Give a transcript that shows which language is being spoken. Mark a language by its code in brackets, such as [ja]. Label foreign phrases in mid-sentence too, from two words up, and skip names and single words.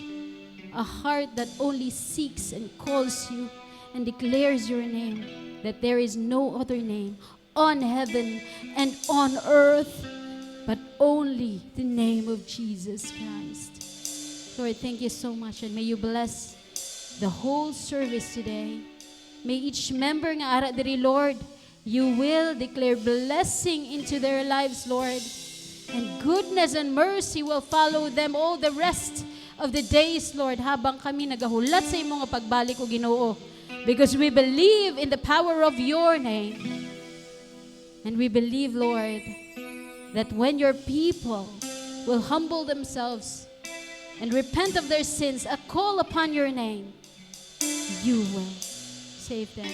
[en] A heart that only seeks and calls you and declares your name, that there is no other name on heaven and on earth but only the name of Jesus Christ. Lord, thank you so much, and may you bless the whole service today. May each member [hil] nga ara diri, [en] Lord, you will declare blessing into their lives, Lord. And goodness and mercy will follow them all the rest of the days, Lord, [hil] habang kami nagahulat sa imo nga pagbalik, o Ginoo. [en] Because we believe in the power of your name. And we believe, Lord, that when your people will humble themselves and repent of their sins, call upon your name, you will save them.